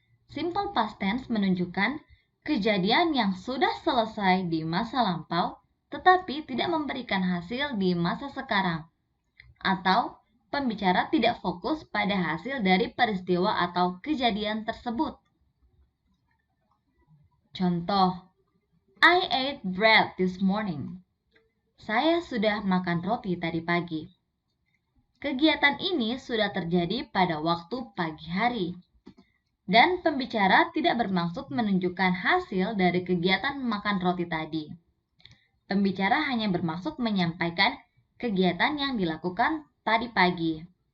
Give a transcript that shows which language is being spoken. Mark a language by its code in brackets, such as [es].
[id] Simple past tense menunjukkan kejadian yang sudah selesai di masa lampau tetapi tidak memberikan hasil di masa sekarang. Atau pembicara tidak fokus pada hasil dari peristiwa atau kejadian tersebut. [en] Contoh, I ate bread this morning. [id] Saya sudah makan roti tadi pagi. Kegiatan ini sudah terjadi pada waktu pagi hari. Dan pembicara tidak bermaksud menunjukkan hasil dari kegiatan makan roti tadi. Pembicara hanya bermaksud menyampaikan kegiatan yang dilakukan tadi pagi.